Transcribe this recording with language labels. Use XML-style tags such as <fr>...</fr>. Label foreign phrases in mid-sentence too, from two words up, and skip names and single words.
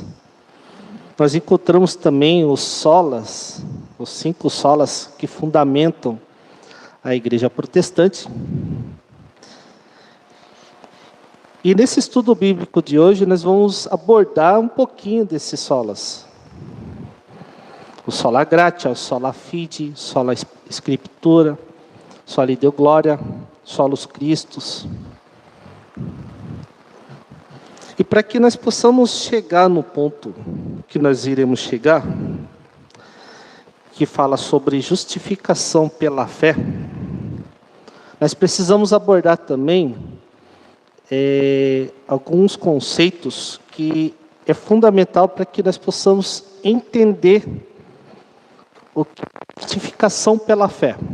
<pt>Nós encontramos também os solas, os 5 solas que fundamentam a igreja protestante. E nesse estudo bíblico de hoje, nós vamos abordar um pouquinho desses solas.</pt> <la>O sola gratia, o sola fide, sola scriptura, sola deo gloria, solus Christus.</la> <pt>E para que nós possamos chegar no ponto que nós iremos chegar, que fala sobre justificação pela fé, nós precisamos abordar também alguns conceitos que é fundamental para que nós possamos entender o que é justificação pela fé.</pt>